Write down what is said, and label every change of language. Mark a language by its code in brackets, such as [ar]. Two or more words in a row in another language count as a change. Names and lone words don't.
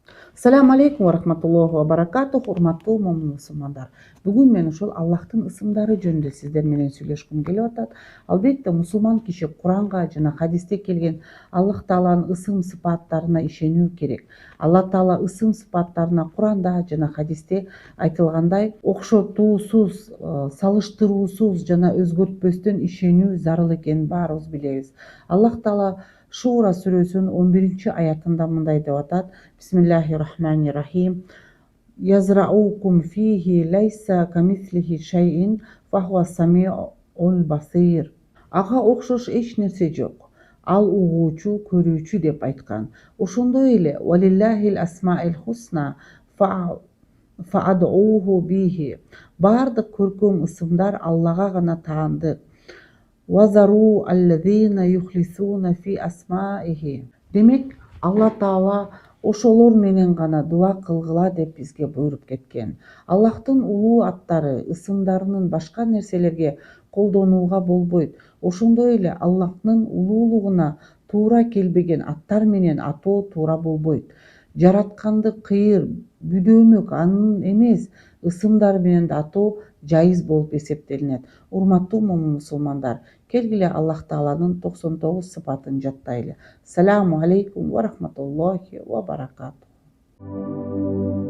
[ar] السلام عليكم ورحمة الله وبركاته. [ky] Урматтуу момун мусулмандар. Бүгүн мен ушул Аллахтын ысымдары жөнүндө сиздер менен сүйлөшкүм келип атат. Албетте мусулман киши Куранга жана хадисте келген Аллах Тааланын ысым сыпаттарына ишенүү керек. Алла Таала ысым сыпаттарына Куранда жана хадисте айтылгандай окшотуусуз, салыштыруусуз жана өзгөртпөстөн ишенүү зарыл экенин баарыбыз билебиз. Аллах Таала Шура сүрөсүнүн 11-аятында мындай деп атат: [ar] بسم الله الرحمن الرحيم. يذرؤكم فيه ليس كمثله شيء وهو السميع البصير. [ky] Ага окшош эч нерсе жок. Ал угуучу, көрүүчү деп айткан. Ошондой эле [ar] ولله الأسماء الحسنى فادعوه بها. [ky] Бардык көркөм ысымдар Аллага гана таандык. [ar] وذروا الذين يلحدون في أسمائه. [ky] Демек, Алла Таала ошолор менен гана дуа кылгыла деп бизге буйруп кеткен. Аллахтын улуу аттары, ысымдарынын башка нерселерге колдонууга болбойт. Ошондой эле Аллахтын улуулугуна туура келбеген аттар менен атоо туура болбойт. Жаратканды кыйыр, бүдөмөк анын эмес ысымдары менен да атоо жайыз болуп эсептелинет. Урматтуу момун мусулмандар, келгиле Аллах Тааланын 99 сыпатын жаттайлы. [ar] سلام عليكم ورحمة الله وبركاته.